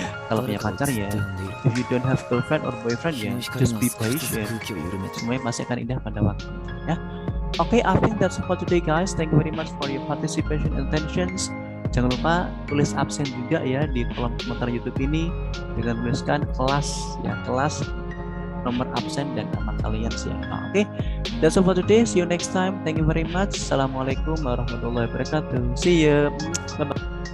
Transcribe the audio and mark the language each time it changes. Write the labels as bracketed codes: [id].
[id] Kalau punya pacar ya, [en] if you don't have girlfriend or boyfriend ya, just be patient. [id] Semuanya masih akan indah pada waktunya ya. [en] Okay, I think that's all for today guys. Thank you very much for your participation and attentions. [id] Jangan lupa tulis absen juga ya di kolom komentar YouTube ini dengan tuliskan kelas ya, kelas, nomor absen dan nama kalian siapa. [en] Oke, that's all for today. See you next time. Thank you very much. [ar] Assalamualaikum warahmatullahi wabarakatuh. [en] See you. Bye bye.